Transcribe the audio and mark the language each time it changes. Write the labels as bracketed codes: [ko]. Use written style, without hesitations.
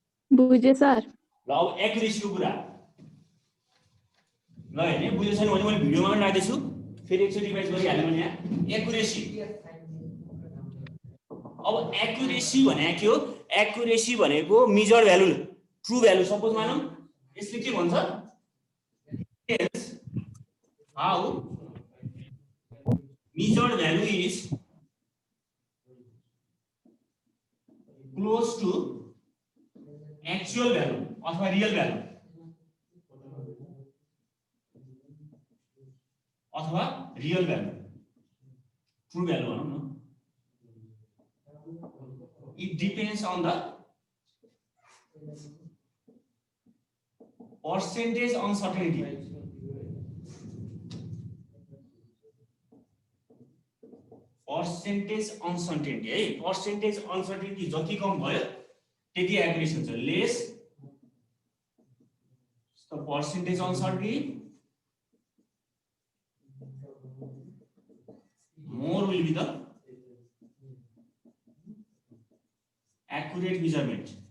[ne] बुझे सर। ल अब एक्युरेसीको कुरा ल हेर्ने, बुझ्यो छैन भने मैले भिडियोमा पनि राख्दैछु, फेरि एकचोटि रिभाइज गरिहालेँ भने यहाँ एक्युरेसी अब एक्युरेसी भनेको के हो? एक्युरेसी भनेको major value, true value. Suppose मानौं यसले के भन्छ? [en] how measured value is close to actual value [ne] अथवा [en] real value अथवा real value, true value [ne] भनौं न। [en] It depends on the percentage uncertainty. [ne] Percentage uncertainty है, percentage uncertainty जति कम भयो त्यति एक्युरेसी हुन्छ। [en] Less the percentage uncertainty, more will be the accurate measurement.